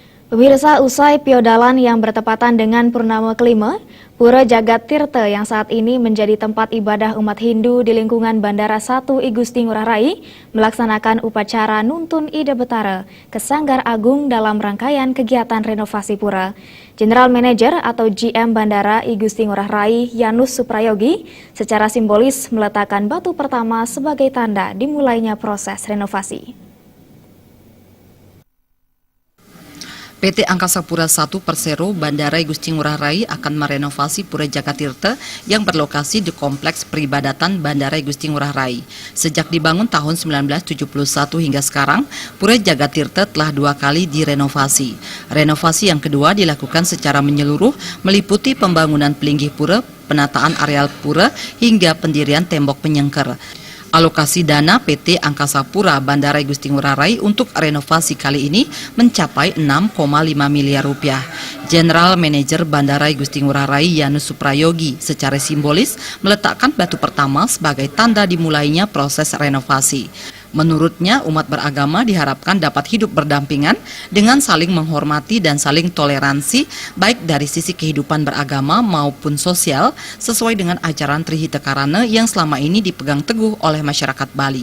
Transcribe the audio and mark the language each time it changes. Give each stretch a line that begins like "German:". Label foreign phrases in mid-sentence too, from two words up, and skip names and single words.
Indonesian: Pemirsa, usai piodalan yang bertepatan dengan purnama kelima, Pura Jagat Tirta yang saat ini menjadi tempat ibadah umat Hindu di lingkungan Bandara 1 I Gusti Ngurah Rai melaksanakan upacara Nuntun Ida Betara ke Sanggar Agung dalam rangkaian kegiatan renovasi pura. General Manager atau GM Bandara I Gusti Ngurah Rai Yanus Suprayogi secara simbolis meletakkan batu pertama sebagai tanda dimulainya proses renovasi. PT Angkasa Pura I Persero Bandara I Gusti Ngurah Rai akan merenovasi Pura Jagat Tirta yang berlokasi di Kompleks Peribadatan Bandara I Gusti Ngurah Rai. Sejak dibangun tahun 1971 hingga sekarang, Pura Jagat Tirta telah 2 kali direnovasi. Renovasi yang kedua dilakukan secara menyeluruh, meliputi pembangunan pelinggih pura, penataan areal pura, hingga pendirian tembok penyengker. Alokasi dana PT Angkasa Pura Bandara I Gusti Ngurah Rai untuk renovasi kali ini mencapai 6,5 miliar rupiah. General Manager Bandara I Gusti Ngurah Rai Yanus Suprayogi secara simbolis meletakkan batu pertama sebagai tanda dimulainya proses renovasi. Menurutnya, umat beragama diharapkan dapat hidup berdampingan dengan saling menghormati dan saling toleransi, baik dari sisi kehidupan beragama maupun sosial, sesuai dengan ajaran Trihita Karana yang selama ini dipegang teguh oleh masyarakat Bali.